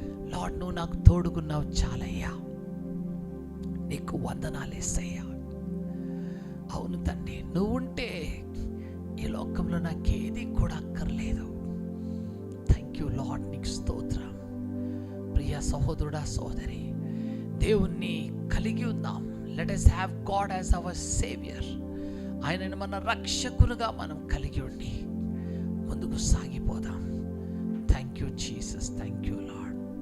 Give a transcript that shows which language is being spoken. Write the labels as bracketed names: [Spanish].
[Telugu] Lord, నువ్వు నాకు తోడుగున్నావు చాలయ్యా. నీకు వందనాలేసయ్యా. అవును తండ్రి, నువ్వు ఉంటే ఈ లోకంలో నాకేది కూడా అక్కర్లేదు. [English] thank you lord, [Telugu] నీకు స్తోత్రం. ప్రియ సహోదరుడా, సహోదరి, దేవుణ్ణి కలిగి ఉందాం. [English] Let us have God as our savior. [Telugu] ఆయనను మన రక్షకులుగా మనం కలిగి ఉండి ముందుకు సాగిపోదాం. [English] Thank you Jesus, thank you lord.